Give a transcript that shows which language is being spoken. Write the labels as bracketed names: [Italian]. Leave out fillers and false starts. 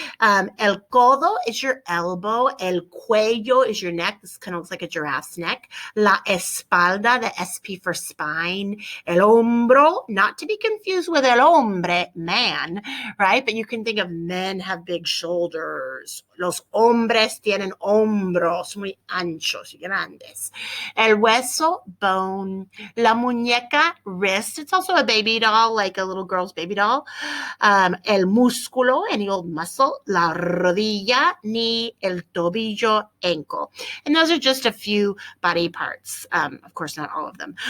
[Spanish] El codo [English] is your elbow. [Spanish] El cuello [English] is your neck. This kind of looks like a giraffe's neck. [Spanish] La espalda, [English] the SP for spine. [Spanish] El hombro, [English] not to be confused with [Spanish] el hombre, [English] man, right? But you can think of men have big shoulders. [Spanish] Los hombres tienen hombros muy anchos y grandes. El hueso, [English] bone. [Spanish] La muñeca, [English] wrist. It's also a baby doll, like a little girl's baby doll. [Spanish] El músculo, [English] any old muscle. [Spanish] La rodilla, [English] knee. [Spanish] El tobillo, [English] ankle. And those are just a few body parts. Of course, not all of them.